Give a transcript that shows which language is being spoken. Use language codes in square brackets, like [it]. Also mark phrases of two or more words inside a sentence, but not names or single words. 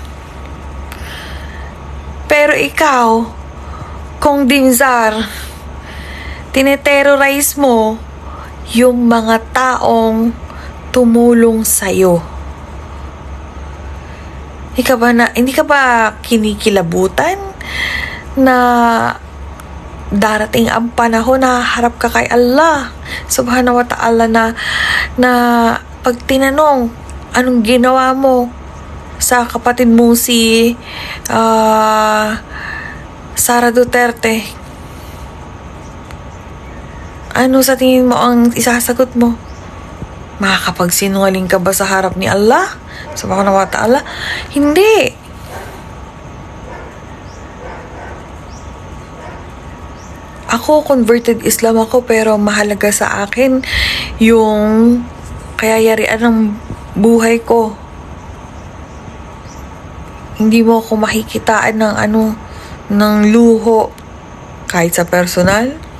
[tl] Pero ikaw, Kong Dimzar, tineterrorize mo yung mga taong tumulong sa'yo. Hindi ka ba kinikilabutan na darating ang panahon na harap ka kay Allah [ar] سبحانه وتعالى [tl] na pag tinanong anong ginawa mo sa kapatid mo si Sara Duterte, ano sa tingin mo ang isasagot mo? Makakapagsinungaling ka ba sa harap ni Allah [ar] سبحانه وتعالى? [tl] Hindi. Ako, [en] converted Islam [tl] ako, pero mahalaga sa akin yung kayayarian ng buhay ko. Hindi mo ako makikitaan ng luho kahit sa personal.